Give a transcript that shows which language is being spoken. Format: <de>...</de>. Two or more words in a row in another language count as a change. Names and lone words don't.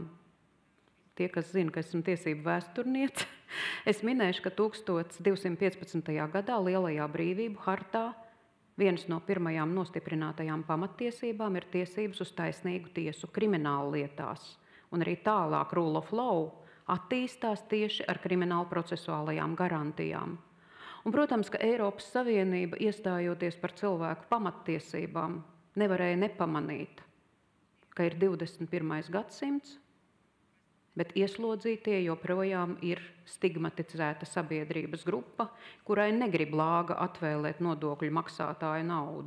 <lv>Tie, kas zina, ka esmu tiesību vēsturniece, es minēšu, ka 1215. gadā Lielajā brīvību hartā vienas no pirmajām nostiprinātajām pamattiesībām ir tiesības uz taisnīgu tiesu kriminālu lietās, un arī tālāk</lv> <en>rule of law</en> <lv>attīstās tieši ar kriminālu procesuālajām garantijām. Un, protams, ka Eiropas Savienība, iestājoties par cilvēku pamattiesībām, nevarēja nepamanīt, ka ir 21. gadsimts, bet ieslodzītie joprojām ir stigmatizēta sabiedrības grupa, kurai negrib lāga atvēlēt nodokļu maksātāju naudu.</lv>